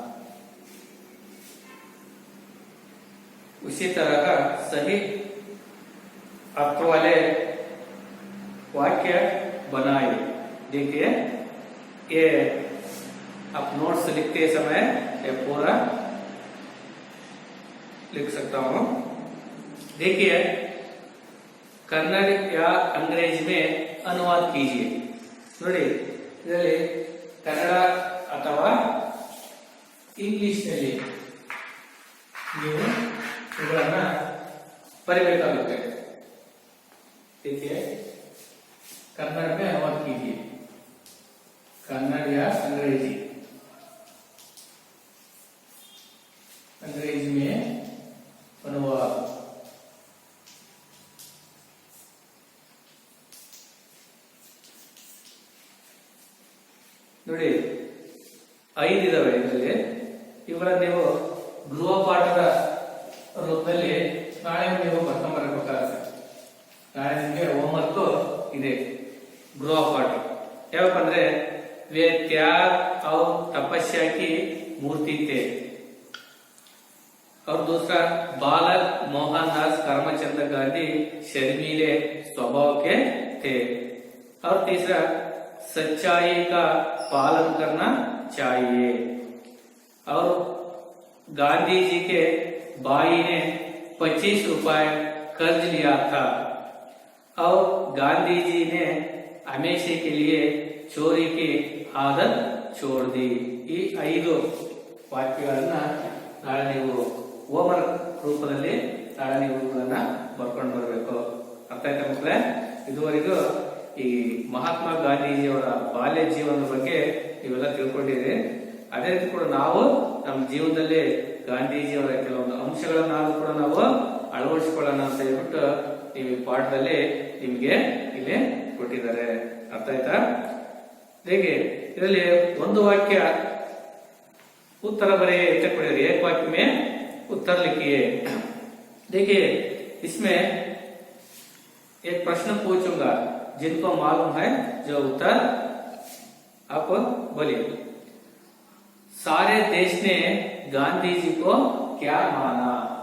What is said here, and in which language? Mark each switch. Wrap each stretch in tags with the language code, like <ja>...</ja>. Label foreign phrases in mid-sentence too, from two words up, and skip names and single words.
<hi>उसी तरह का सही अर्थ वाले वाक्य बनाए। देखिए ये आप नोट्स लिखते समय ये पूरा लिख सकता हूं। देखिए कन्नड़ या अंग्रेजी में अनुवाद कीजिए।</hi> <kn>ನೋಡಿ ಇದರಲ್ಲಿ ಕನ್ನಡ ಅಥವಾ ಇಂಗ್ಲಿಷ್ ನಲ್ಲಿ ನೀವು ಇವುಗಳನ್ನ ಬರೆಯಬೇಕಾಗುತ್ತೆ।</kn> <hi>देखिए कन्नड़ में अनुवाद कीजिए, कन्नड़ या अंग्रेजी, अंग्रेजी में अनुवाद।</hi> <kn>ನೋಡಿ 5 ಇದಾವೆ ಇದರಲ್ಲಿ। ಇವುಗಳನ್ನ ನೀವು ಗೃಹಪಾಠದ ರೂಪದಲ್ಲಿ ನಾಳೆ ನೀವು ಬರ್ಕೊಂಡು ಬರಬೇಕಾಗುತ್ತೆ। ನಾಳೆ ನಿಮಗೆ ಹೋಮ್ವರ್ಕ್ ಇದೆ गृहपाठ। ಯಾವಪ್ಪ ಅಂದ್ರೆ</kn> <hi>वे त्याग और तपस्या की मूर्ति थे। और दूसरा बालक मोहनदास करमचंद गांधी शर्मीले स्वभाव के थे। और तीसरा सच्चाई का पालन करना चाहिए। और गांधी जी के भाई ने 25 रुपए कर्ज लिया था और गांधी जी ने हमेशा के लिए चोरी की आदत छोड़ दी।</hi> <kn>ಈ 5 ವಾಕ್ಯಗಳನ್ನ ನಾಳೆ ನೀವು ಹೋಮ್ವರ್ಕ್ ರೂಪದಲ್ಲಿ ನಾಳೆ ನೀವು ಇವುಗಳನ್ನ ಬರ್ಕೊಂಡು ಬರಬೇಕು। ಅರ್ಥ ಆಯ್ತಾ ಮಕ್ಕಳೇ? ಇದುವರೆಗೂ ಈ ಮಹಾತ್ಮ ಗಾಂಧೀಜಿಯವರ ಬಾಲ್ಯ ಜೀವನದ ಬಗ್ಗೆ ನೀವೆಲ್ಲ ತಿಳ್ಕೊಂಡಿರಿ। ಅದೇ ರೀತಿ ಕೂಡ ನಾವು ನಮ್ಮ ಜೀವನದಲ್ಲಿ ಗಾಂಧೀಜಿಯವರ ಕೆಲವೊಂದು ಅಂಶಗಳನ್ನಾದ್ರೂ ಕೂಡ ನಾವು ಅಳವಡಿಸಿಕೊಳ್ಳೋಣ ಅಂತ ಹೇಳ್ಬಿಟ್ಟು ನೀವು ಈ ಪಾಠದಲ್ಲಿ ನಿಮ್ಗೆ ಇಲ್ಲಿ ಕೊಟ್ಟಿದ್ದಾರೆ। ಅರ್ಥ ಆಯ್ತಾ? ಹೇಗೆ ಇದರಲ್ಲಿ ಒಂದು ವಾಕ್ಯ</kn> <hi>उत्तर बरें पड़ेगा, एक वाक्य में उत्तर लिखिए। देखिए इसमें एक प्रश्न पूछूंगा, जिनको मालूम है जो उत्तर आप बोलिए। सारे देश ने गांधी जी को क्या माना?</hi>